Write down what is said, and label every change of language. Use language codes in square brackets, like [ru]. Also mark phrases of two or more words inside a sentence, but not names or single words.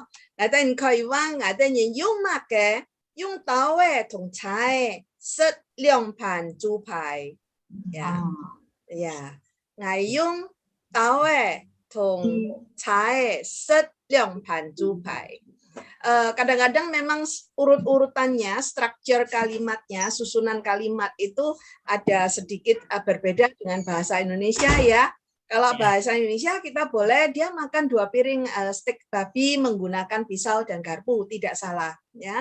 [yue] 我哋可以話我哋人用乜嘅？用刀嘅同菜食兩盤豬排。呀，我用刀嘅同菜食兩盤豬排。 [id] Kadang-kadang memang urut-urutannya, struktur kalimatnya, susunan kalimat itu ada sedikit berbeda dengan bahasa Indonesia ya. Kalau bahasa Indonesia kita boleh dia makan 2 piring stek babi menggunakan pisau dan garpu, tidak salah ya.